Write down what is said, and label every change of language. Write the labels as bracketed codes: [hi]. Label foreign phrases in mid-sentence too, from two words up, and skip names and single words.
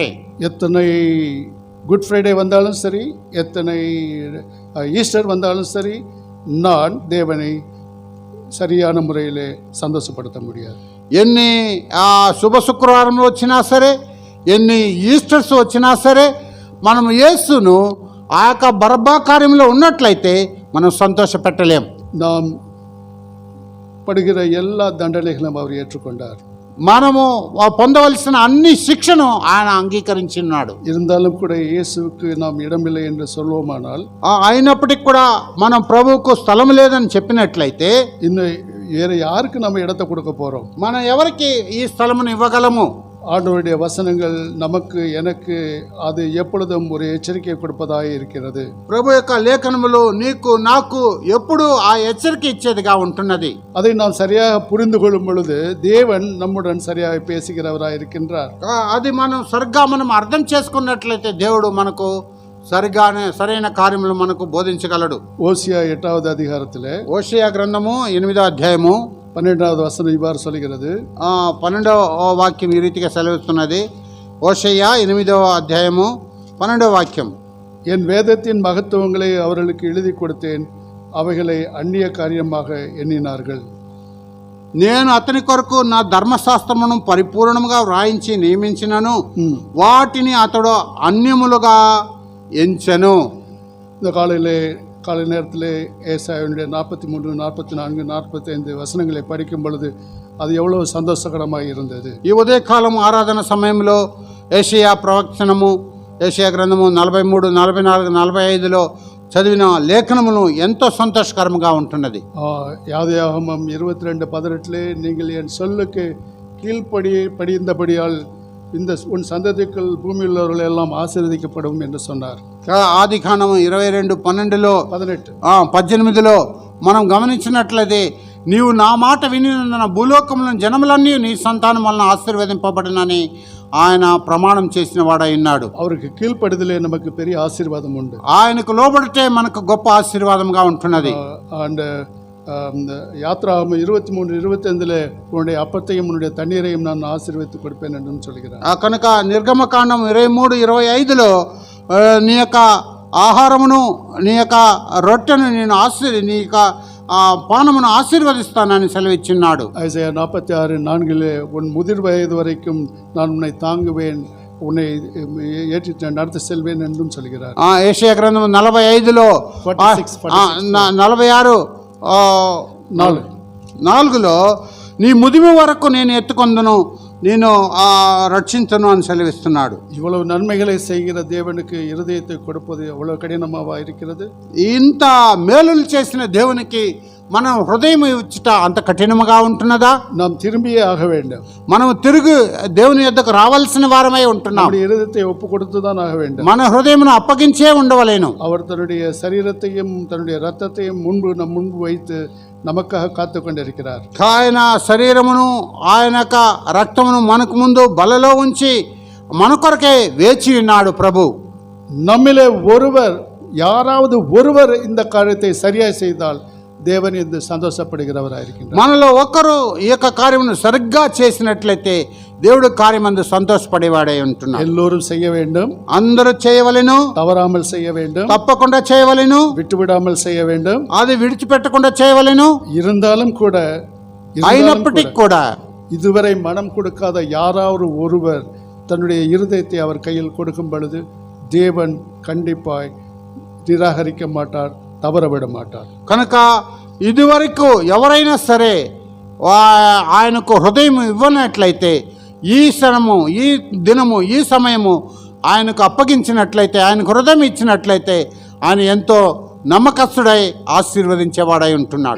[ta] எத்தனை குட் ஃப்ரைடே வந்தாலும் சரி, எத்தனை ஈஸ்டர் வந்தாலும் சரி, நான் தேவனை சரியான முறையிலே சந்தோஷப்படுத்த முடியாது. [te] ఎన్ని శుభ శుక్రవారంలో వచ్చినా సరే, ఎన్ని ఈస్టర్స్ వచ్చినా సరే, మనం యేసును ఆ యొక్క బరబ్బా కార్యంలో ఉన్నట్లయితే మనం సంతోషపెట్టలేం. [ta] நாம் படுகிற எல்லா தண்டனைகளும் அவர் ஏற்றுக்கொண்டார். [te] మనము పొందవలసిన అన్ని శిక్షను ఆయన అంగీకరించున్నాడు. [ta] இருந்தாலும் கூட இயேசுவுக்கு நாம் இடமில்லை என்று சொல்வோமானால், [te] అయినప్పటికీ కూడా మనం ప్రభువుకు స్థలం లేదని చెప్పినట్లయితే [ta] இன்னும் வேற யாருக்கு நம்ம இடத்தை கொடுக்க போறோம்? [te] మనం ఎవరికి ఈ స్థలమును ఇవ్వగలము? [ta] ஆண்டவருடைய வசனங்கள் நமக்கு எனக்கு அது எப்பொழுதும் ஒரு எச்சரிக்கை கொடுப்பதாக இருக்கிறது. [te] ప్రభు యొక్క లేఖనములు నీకు నాకు ఎప్పుడు ఆ హెచ్చరిక ఇచ్చేదిగా ఉంటున్నది. [ta] அதை நாம் சரியாக புரிந்து கொள்ளும் பொழுது தேவன் நம்முடன் சரியாக பேசுகிறவராய் இருக்கின்றார். [te] అది మనం సరిగ్గా మనం అర్థం చేసుకున్నట్లయితే దేవుడు మనకు సరైన కార్యములు మనకు బోధించగలడు. [ta] ஓசியா 8வது அதிகாரத்திலே, [te] ఓషియా గ్రంథము 8వ అధ్యాయము [ta] 12வது வசனம் இவ்வாறு சொல்கிறது. [te] 12వ వాక్యం ఈ రీతిగా సెలవిస్తున్నది. ఓషియా 8వ అధ్యాయము 12వ వాక్యం, [ta] என் வேதத்தின் மகத்துவங்களை அவர்களுக்கு எழுதி கொடுத்தேன், அவைகளை அந்நிய காரியமாக எண்ணினார்கள். [te] నేను అతని కొరకు నా ధర్మశాస్త్రమును పరిపూర్ణముగా వ్రాయించి నియమించినను, వాటిని అతడు అన్యములుగా ఎంచెను. [ta] இந்த காலை நேரத்தில் ஏசாயாவுடைய 43, 44, 45 வசனங்களை படிக்கும் பொழுது அது எவ்வளவு சந்தோஷகரமாக இருந்தது. [te] ఈ ఉదయకాలం ఆరాధన సమయంలో ఏషియా ప్రవచనము, ఏషియా గ్రంథము 43, 44, 45లో చదివిన లేఖనములు ఎంతో సంతోషకరంగా ఉంటున్నది. [ta] யாதியாகமம் 22:18, நீங்கள் என் சொல்லுக்கு படிந்தபடியால் இந்த உன் சந்ததிக்குள் பூமியில் உள்ளவர்கள் எல்லாம் ஆசீர்வதிக்கப்படும் என்று சொன்னார். [te] ఆది కాండం 22:12లో 18 18లో మనం గమనించినట్లయితే నీవు నా మాట వినినందున భూలోకంలో జనములన్నీ నీ సంతానం వలన ఆశీర్వదింపబడినని ఆయన ప్రమాణం చేసిన వాడై ఉన్నాడు. [ta] அவருக்கு கீழ்ப்படிதலே நமக்கு பெரிய ஆசீர்வாதம் உண்டு. [te] ఆయనకు లోబడితే మనకు గొప్ప ఆశీర్వాదంగా ఉంటున్నది. [ta] అండ్ யாத்ராகமம் 23:25 உன்னுடைய அப்பத்தையும் உன்னுடைய தண்ணீரையும் நான் ஆசீர்வதித்து கொடுப்பேன் என்று சொல்கிறார். [te] కనుక నిర్గమకాండం 23:25లో నీ యొక్క ఆహారమును నీ యొక్క రొట్టెను నేను నీ యొక్క పానమును ఆశీర్వదిస్తానని సెలవిచ్చిన్నాడు. [ta] ஐசையா 46:4 உன் முதிர் வயது வரைக்கும் நான் உன்னை தாங்குவேன், உன்னை ஏற்றி நடத்தி செல்வேன் என்றும் சொல்கிறார். [te] ஏசாயா గ్రంథం 45లో 46:4లో నీ ముదిమి వరకు నేను ఎత్తుకొందును, నేను రక్షించను అని సెలవిస్తున్నాడు. [ta] இவ்வளவு நன்மைகளை செய்கிற தேவனுக்கு இருதயத்தை கொடுப்பது எவ்வளவு கடினமாவா இருக்கிறது. [te] ఇంత మేలులు చేసిన దేవునికి మనం హృదయం ఇచ్చుట అంత కఠినముగా ఉంటున్నదా? [ta] நாம் திரும்பியே ஆக வேண்டும். [te] మనం తిరిగి దేవుని యొద్దకు రావాల్సిన వారమై ఉంటున్నాం. [ta] நம்முடைய இருதயத்தை ஒப்பு கொடுத்துதான் ஆக வேண்டும். [te] మన హృదయమును అప్పగించే ఉండవలేను. [ta] அவர் தன்னுடைய சரீரத்தையும் தன்னுடைய ரத்தத்தையும் முன்பு வைத்து நமக்காக காத்து கொண்டிருக்கிறார். [te] ఆయన శరీరమును ఆయన యొక్క రక్తమును మనకు ముందు బలలో ఉంచి మన కొరకే వేచి ఉన్నాడు ప్రభు. [ta] நம்மிலே யாராவது ஒருவர் இந்த காரியத்தை சரியாய் செய்தால் தேவன் இந்த సంతోషப்படுகிறவராயிருக்கிறார். [te] మనలో ఒక్కరు ఈ యొక్క కార్యమును సరిగ్గా చేసినట్లయితే దేవుడు కార్యమందు సంతోషపడేవాడై ఉంటున్నాడు. [ta] எல்லோரும் செய்ய வேண்டும், [te] అందరూ చేయవలెను, [ta] தவறாமல் செய்ய வேண்டும், [te] తప్పకుండా చేయవలెను, [ta] விட்டுவிடாமல் செய்ய வேண்டும், [te] అది విడిచిపెట్టకుండా చేయవలెను. [ta] இருந்தாலும் கூட [te] అయినప్పటికీ కూడా [ta] இதுவரை மனம் கொடுக்காத யாராவது ஒருவர் தன்னுடைய இருதயத்தை அவர் கையில் கொடுக்கும் பொழுது தேவன் கண்டிப்பாய் நிராகரிக்க மாட்டார், தவறவிட மாட்டார். [te] కనుక ఇదివరకు ఎవరైనా సరే ఆయనకు హృదయం ఇవ్వనట్లయితే ఈ క్షణము, ఈ దినము, ఈ సమయము ఆయనకు అప్పగించినట్లయితే, ఆయనకు హృదయం ఇచ్చినట్లయితే ఆయన ఎంతో నమ్మకస్తుడై ఆశీర్వదించేవాడై ఉంటున్నాడు.